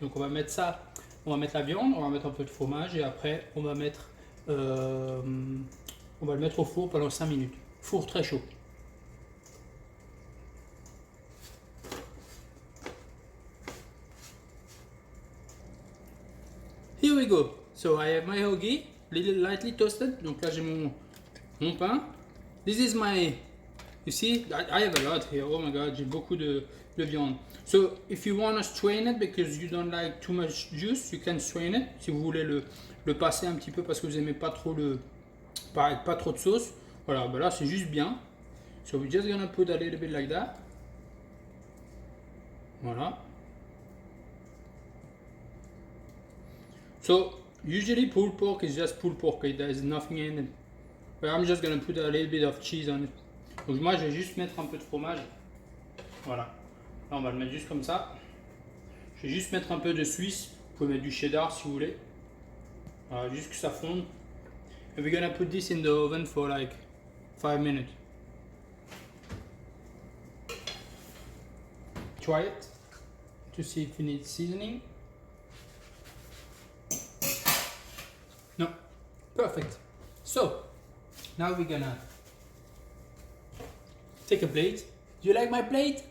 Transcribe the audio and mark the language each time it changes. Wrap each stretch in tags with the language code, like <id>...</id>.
<fr>Donc on va mettre ça, on va mettre la viande, on va mettre un peu de fromage et après on va mettre, on va le mettre au four pendant 5 minutes. Four très chaud.</fr> <en>Here we go. So I have my hoagie, little lightly toasted.</en> <fr>Donc là j'ai mon pain.</fr> <en>This is my, you see, I have a lot here. Oh my god,</en> <fr>j'ai beaucoup de viande.</fr> <en>So if you want to strain it because you don't like too much juice, you can strain it.</en> <fr>Si vous voulez le passer un petit peu parce que vous aimez pas trop pas trop de sauce. Voilà, ben là c'est juste bien.</fr> <en>So we're just gonna put a little bit like that.</en> <fr>Voilà.</fr> <en>So usually pulled pork is just pulled pork. There is nothing in it. But I'm just gonna put a little bit of cheese on it.</en> <fr>Donc moi je vais juste mettre un peu de fromage. Voilà. Là on va le mettre juste comme ça. Je vais juste mettre un peu de Suisse. Vous pouvez mettre du cheddar si vous voulez. Voilà, juste que ça fonde.</fr> <en>And we're gonna put this in the oven for like 5 minutes. Try it to see if it needs seasoning. No, perfect. So now we're gonna take a plate. Do you like my plate?</en>